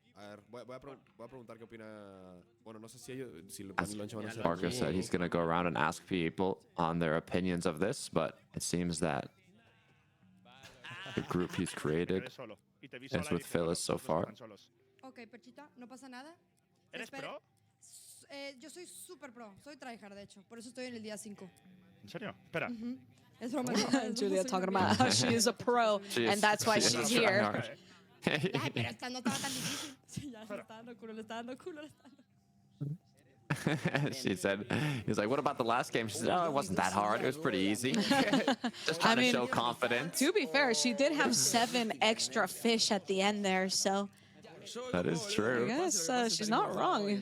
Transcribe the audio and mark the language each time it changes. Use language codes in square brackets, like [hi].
[es] A ver, voy a preguntar qué opina. Bueno, no sé si ellos, si As lo van a hacer. [en] Marco said, he's going to go around and ask people on their opinions of this, but it seems that the group he's created is with Phyllis so far. [es] Ok, Perchita, no pasa nada. ¿Eres pro? Yo soy super pro, soy tryhard de hecho, por eso estoy en el día 5. ¿En serio? Espera. Es broma. [en] Julia talking about how she is a pro, and that's why she's here. [es] Ay, pero esta no estaba tan difícil. Sí, ya le está dando culo, le está dando culo, le está dando. [en] She said, he was like, what about the last game? She said, oh, it wasn't that hard. It was pretty easy. Just trying to show confidence. To be fair, she did have 7 extra fish at the end there, so. That is true. I guess she's not wrong.